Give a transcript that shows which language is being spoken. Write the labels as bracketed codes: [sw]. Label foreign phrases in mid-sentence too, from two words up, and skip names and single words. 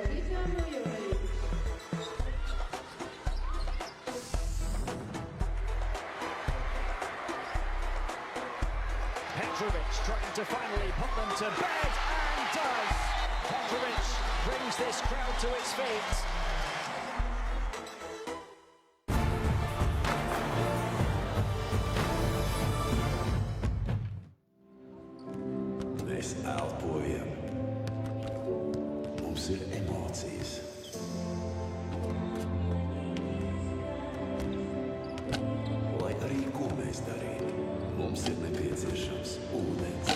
[en] Petrovic trying to finally put them to bed, and does. Petrovic brings this crowd to its feet. [lv] Mēs elpojam. Mums ir emocijas. Lai arī ko mēs darītu, mums ir nepieciešams ūdens.